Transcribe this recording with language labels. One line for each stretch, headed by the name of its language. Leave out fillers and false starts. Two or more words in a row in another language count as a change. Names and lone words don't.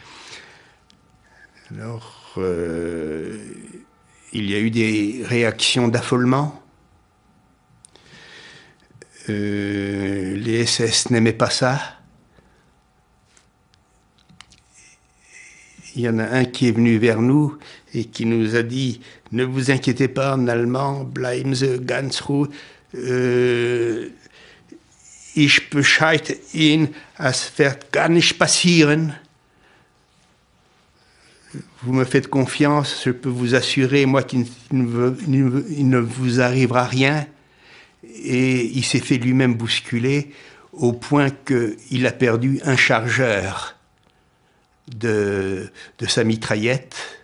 French: Alors, il y a eu des réactions d'affolement. Les SS n'aimaient pas ça. Il y en a un qui est venu vers nous et qui nous a dit « Ne vous inquiétez pas, en allemand,
German: bleiben Sie ganz ruhig. Ich bescheid Ihnen, es wird gar nicht passieren.
French: Vous me faites confiance, je peux vous assurer, moi, qu'il ne vous arrivera rien. » Et il s'est fait lui-même bousculer au point qu'il a perdu un chargeur de sa mitraillette.